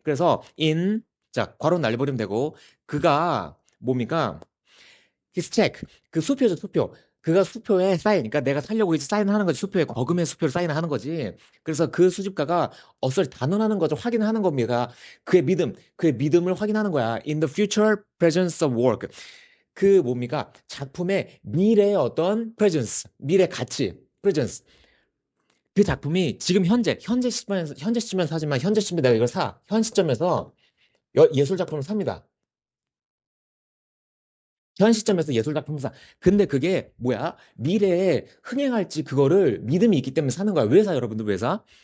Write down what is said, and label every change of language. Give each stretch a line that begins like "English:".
Korean: 그래서 자, 괄호 날려버리면 되고, 그가 뭡니까?
English: his check.
Korean: 그 수표죠, 수표. 그가 수표에 사인, 그러니까 내가 살려고 이제 사인하는 거지. 수표에 거금의 수표를 사인하는 거지. 그래서 그 수집가가 단언하는 거죠. 확인하는 겁니다. 그의 믿음을 확인하는 거야.
English: In the future presence of work.
Korean: 그 뭡니까? 작품의 미래의 어떤 presence, 미래 가치, presence. 그 작품이 지금 현재 시점에서 하지만, 현재 시점에 내가 이걸 현 시점에서 예술 작품을 삽니다. 현 시점에서 예술 작품을 사. 근데 그게 뭐야? 미래에 흥행할지 그거를 믿음이 있기 때문에 사는 거야. 왜 사, 여러분들 왜 사?